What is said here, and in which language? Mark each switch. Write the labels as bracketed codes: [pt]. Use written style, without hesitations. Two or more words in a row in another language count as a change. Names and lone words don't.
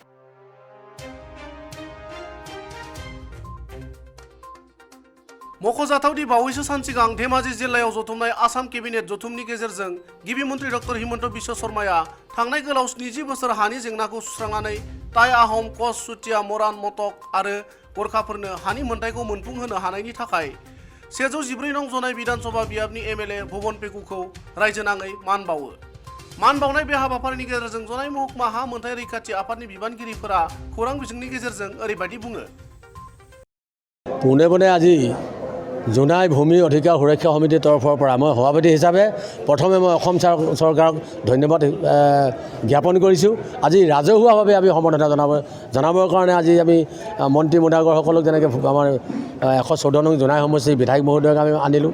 [brx] मख'जाथावदि बावैसो सान सिगां धेमाजि जिल्लायाव जथुमनाय आसाम केबिनेट जथुमनि गेजेरजों गिबि मन्त्रि डक्टर हिमन्त बिश्व शर्माया थांनाय गोलाव 70 बोसोर हानि जेंनाखौ सुस्रांनानै टाइ आहम कच चुटिया मरान मटक आरो गोरखाफोरनो हानि मोनथायखौ मोनफुंहोनो हानायनि थाखाय 114 नं जनाय विधानसभा बियाबनि एमएलए भुबन पेगुखौ रायजो नाङै मान बावो। मान बावनाय बे हाबाफारिनि गेजेरजों जनाय महकुमा हा मोनथाय रैखाथि आफादनि बिबानगिरिफोरा खौरां बिजोंनि गेजेरजों ओरैबायदि बुङो। [as] পোনে পোনে আজি জোনাই ভূমি অধিকাৰ সুৰক্ষা সমিতিৰ তৰফৰ পৰা মই সভাপতি হিচাপে প্ৰথমে মই অসম চৰকাৰক ধন্যবাদ জ্ঞাপন কৰিছোঁ। আজি ৰাজহুৱাভাৱে আমি সমৰ্থন জনাবৰ কাৰণে আজি আমি মন্ত্ৰী মোদাগৰসকলক যেনেকৈ আমাৰ 114 নং জোনাই সমষ্টিৰ বিধায়ক মহোদয়ক আমি আনিলোঁ।